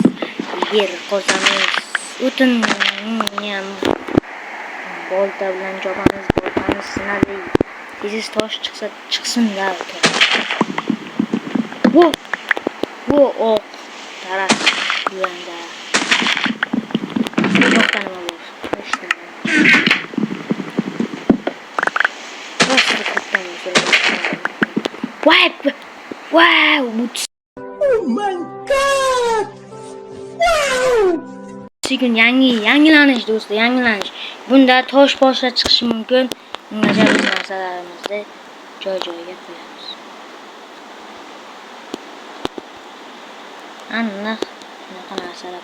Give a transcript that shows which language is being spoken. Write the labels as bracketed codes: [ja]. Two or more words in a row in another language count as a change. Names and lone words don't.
[uz] Yer qozamiz o'tin ham bolta bilan chopamiz, boltamiz sinadi. Tez tosh chiqsa chiqsin-da. Bu oq taraf yuranda. Yo'qdan nima bor? [en] Wow! Oh my god! Wow! [uz] Bugun yangilanish do'stlar, yangilanish. Bunda tosh boshqa chiqishi mumkin. Ungacha biz narsalarimizni joy-joyiga qo'yamiz. Ana bunaqa narsalar.